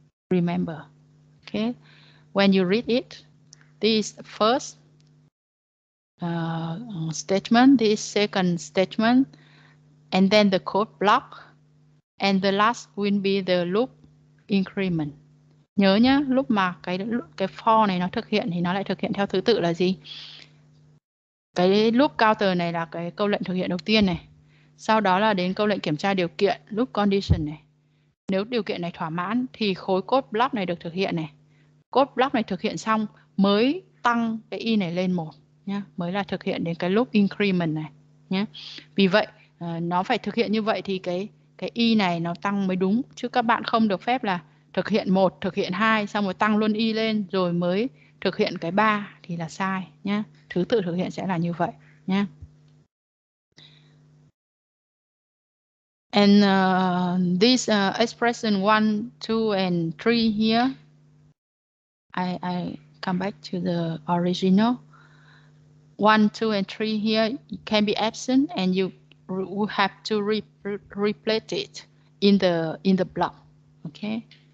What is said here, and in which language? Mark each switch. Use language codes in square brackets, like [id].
[en] Remember, okay? When you read it, this first statement, this second statement, and then the code block, and the last will be the loop increment. [vi] Nhớ nhá, lúc mà cái for này nó thực hiện thì nó lại thực hiện theo thứ tự là gì? Cái loop counter này là cái câu lệnh thực hiện đầu tiên này. Sau đó là đến câu lệnh kiểm tra điều kiện, loop condition này. Nếu điều kiện này thỏa mãn thì khối code block này được thực hiện này. Code block này thực hiện xong mới tăng cái y này lên 1 nhá, mới là thực hiện đến cái loop increment này nhé. Vì vậy nó phải thực hiện như vậy thì cái y này nó tăng mới đúng, chứ các bạn không được phép là thực hiện 1, thực hiện 2 xong rồi tăng luôn y lên rồi mới thực hiện cái 3 thì là sai nhé. Thứ tự thực hiện sẽ là như vậy nhé. [en] And this expression 1, 2 and 3 here, I come back to the original. 1, 2, and 3 here can be absent, and you will have to replace it in the block. Okay.